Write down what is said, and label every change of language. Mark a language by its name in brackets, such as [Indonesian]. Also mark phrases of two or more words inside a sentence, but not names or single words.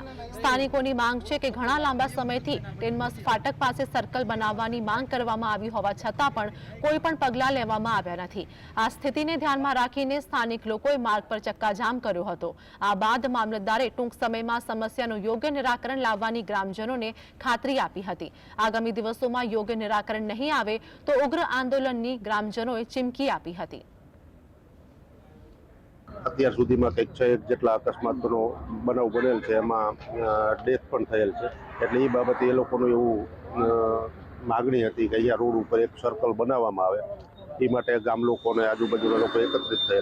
[Gujarati] સ્થાનિકોની માંગ છે કે ઘણા લાંબા સમયથી ટીનમસ ફાટક પાસે સર્કલ બનાવવાની માંગ કરવામાં આવી હોવા છતાં પણ કોઈ પણ પગલાં લેવામાં આવ્યા નથી। આ સ્થિતિને ધ્યાનમાં રાખીને સ્થાનિક લોકોએ માર્ગ પર ચક્કાજામ કર્યો હતો। આ બાદ મામલતદારે ટૂંક સમયમાં સમસ્યાનું યોગ્ય નિરાકરણ લાવવાની ગ્રામજનોને ખાતરી આપી હતી। આગામી દિવસોમાં યોગ્ય નિરાકરણ નહીં આવે તો ઉગ્ર આંદોલનની ગ્રામજનોએ ચીમકી આપી હતી। અત્યાર સુધીમાં કંઈક 6 જેટલા અકસ્માતનો બનાવ બનેલ છે, એમાં ડેથ પણ થયેલ છે। એટલે એ બાબતે એ લોકોનું એવું માગણી હતી કે અહીંયા રોડ ઉપર એક સર્કલ બનાવવામાં આવે। એ માટે ગામ લોકોને આજુબાજુના લોકો એકત્રિત થયેલ।